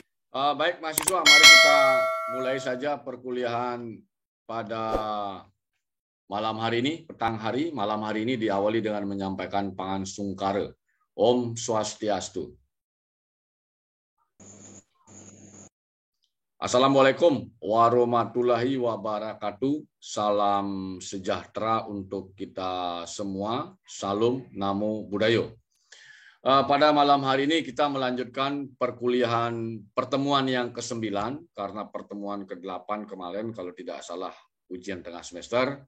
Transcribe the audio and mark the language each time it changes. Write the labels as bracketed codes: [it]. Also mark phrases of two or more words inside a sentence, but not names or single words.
[id] Baik mahasiswa, mari kita mulai saja perkuliahan pada malam hari ini, petang hari. Malam hari ini diawali dengan menyampaikan pangan sungkara. [sa] Om Swastiastu. [ar] Assalamualaikum warahmatullahi wabarakatuh. [id] Salam sejahtera untuk kita semua. Salam [pi] Namo Buddhaya. [id] Pada malam hari ini kita melanjutkan perkuliahan pertemuan yang ke-9, karena pertemuan ke-8 kemarin kalau tidak salah ujian tengah semester.